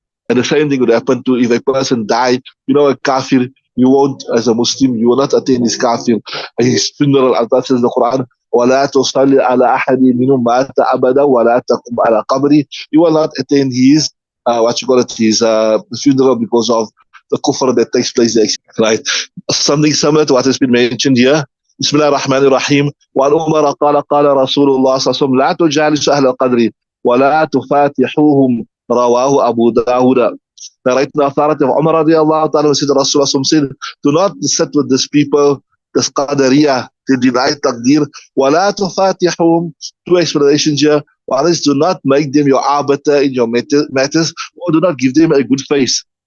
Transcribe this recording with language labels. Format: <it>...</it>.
<en>And the same thing would happen to if a person died, a kafir, you won't, as a Muslim, you will not attend his kafir, his funeral, as that says in the Quran,</en> <ar>وَلَا تُصَلِّ عَلَىٰ أَحَدٍ مِّنْهُمْ مَاتَ أَبَدًا وَلَا تَقُمْ عَلَىٰ قَبْرِهِ.</ar> <en>You will not attend his, his funeral because of the kufr that takes place there, right? Something similar to what has been mentioned here. Bismillah ar-Rahman ar-Rahim.</en> <ar>وَعَنْ عُمَرَ قَالَ قَالَ رَسُولُ اللَّهِ صَلَّى اللَّهُ عَلَيْهِ وسلم لَا تُجَالِسُ أَهْلَ الْقَدْرِ وَلَا تُفَاتِحُوهُمْ رواه Abu Dawud.</ar> <en>Narrated the authority of Umar radiallahu ta'ala said, Rasulullah said, do not sit with these people, this Qadariyah, they deny Taqdeer. وَلَا تُفَاتِحُهُمْ. Two explanations here. One is, do not make them your arbiter in your matters, or do not give them a good face.</en>